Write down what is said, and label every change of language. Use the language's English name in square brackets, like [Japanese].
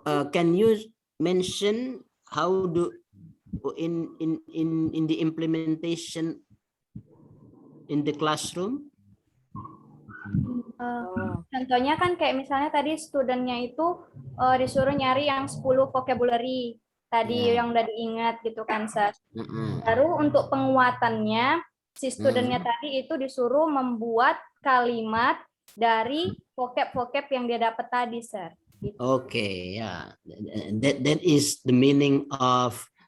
[English] Can you mention how do in the implementation in the classroom? [Indonesian] Contohnya kan kayak misalnya tadi studentnya itu disuruh nyari yang 10 vocabulary tadi yang udah diingat gitu kan, Sir. Baru untuk penguatannya si studentnya tadi itu disuruh membuat kalimat dari vocab yang dia dapat tadi, Sir. Gitu. [English] Okay, yeah, that is the meaning of